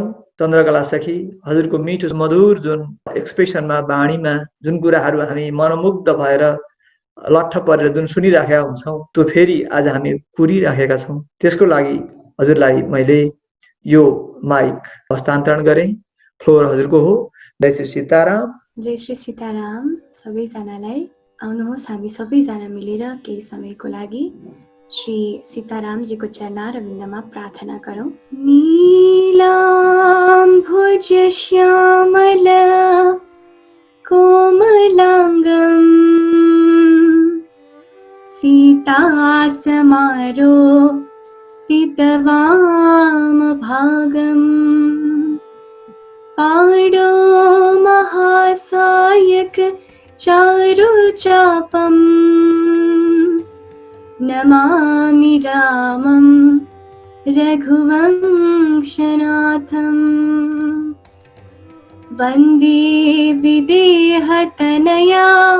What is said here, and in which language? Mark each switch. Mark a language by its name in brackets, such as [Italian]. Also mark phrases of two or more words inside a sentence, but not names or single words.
[Nepali] चन्द्रकला सखी, हजुरको मिठो मधुर जुन एक्सप्रेसनमा, बाणीमा जुन कुराहरू हामी मनमुग्ध भएर लट्ठ परेर जुन सुनिराखेका हुन्छौँ त्यो फेरि आज हामी कुरिराखेका छौँ। त्यसको लागि हजुरलाई मैले यो माइक हस्तान्तरण गरेँ। फ्लोर हजुरको हो। जय श्री सीताराम। जय श्री सीताराम सबैजनालाई। आउनुहोस् हामी सबैजना मिलेर केही समयको लागि श्री सीतारामजीको चरणारविन्दमा प्रार्थना गरौँ। [Sanskrit] नीलाम्भुज श्यामल कोमलाङ्गं सीतासमारोपितवामभागम् पाणो महासायक चारुचापम् नमामि रामं रघुवंशनाथम् वन्दे विदेहतनया